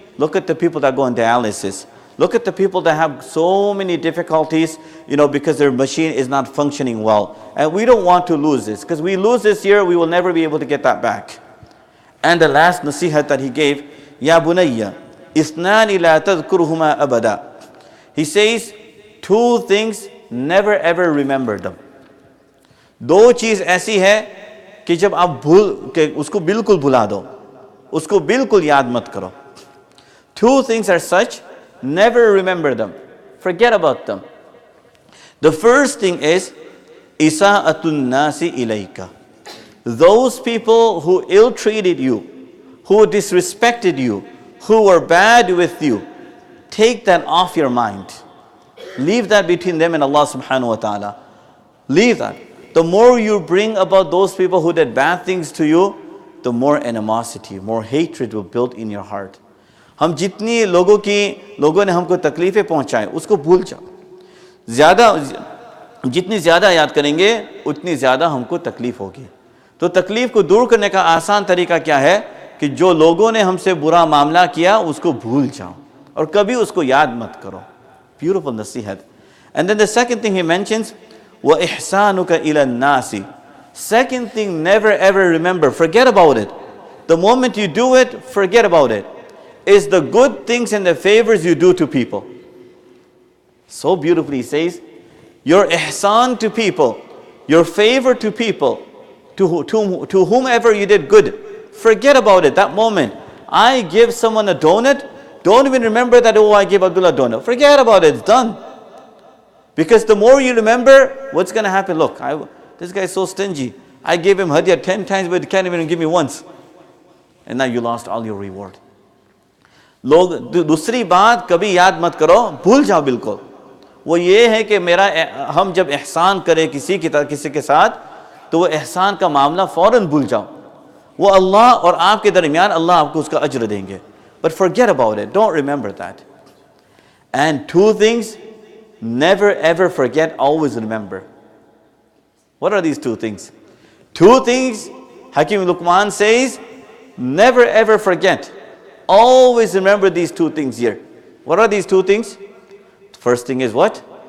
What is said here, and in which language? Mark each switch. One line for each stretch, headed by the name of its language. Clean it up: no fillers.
English: Look at the people that go on dialysis. Look at the people that have so many difficulties, because their machine is not functioning well. And we don't want to lose this, because we lose this year, we will never be able to get that back. And the last nasihat that he gave,
Arabic: Ya bunayya, isnani la tadhkuruhuma abada.
English: He says, 2 things, never ever remember them.
Hindi: 2 चीज ऐसी है कि जब आप उसको बिल्कुल भुला दो, उसको बिल्कुल याद मत करो.
English: 2 things are such, never remember them. Forget about them. The first thing is
Arabic: isa'atun nasi ilayka.
English: Those people who ill-treated you, who disrespected you, who were bad with you, take that off your mind. Leave that between them and Allah subhanahu wa ta'ala. Leave that. The more you bring about those people who did bad things to you, the more animosity, more hatred will build in your heart.
Hindi: हम जितनी लोगों ने हमको तकलीफें पहुंचाएं, उसको भूल जाओ. जितनी ज़्यादा याद करेंगे, उतनी ज़्यादा हमको तकलीफ होगी. तो तकलीफ को दूर करने का आसान तरीका क्या है कि जो लोगों ने हमसे बुरा मामला किया, उसको भूल जाओ और कभी उसको याद मत करो. Beautiful nasihat. And then the second thing he mentions,
Arabic: wa ihsanuka ila nasi.
Hindi: Second thing, never ever remember. Forget about it. The moment you do it, forget about it. Is the good things and the favors you do to people. So beautifully he says, your ihsan to people, your favor to people, to whomever you did good, forget about it that moment. I give someone a donut, don't even remember that, oh, I gave Abdullah a donut. Forget about it, it's done. Because the more you remember, what's going to happen? Look, this guy is so stingy. I gave him hadiyah 10 times, but he can't even give me once. And now you lost all your reward. लोग दूसरी बात कभी याद मत करो, भूल जाओ बिल्कुल. वो ये है कि हम जब एहसान करें किसी के साथ, तो वो एहसान का मामला फौरन भूल जाओ. वो अल्लाह और आपके दरमियान अल्लाह आपको उसका अज्र देंगे.
English: But forget about it. Don't remember that. And two things, never ever forget, always remember. What are these two things? Two things, Hakim Luqman says, never ever forget. Always remember these two things here. What are these two things? First thing is what?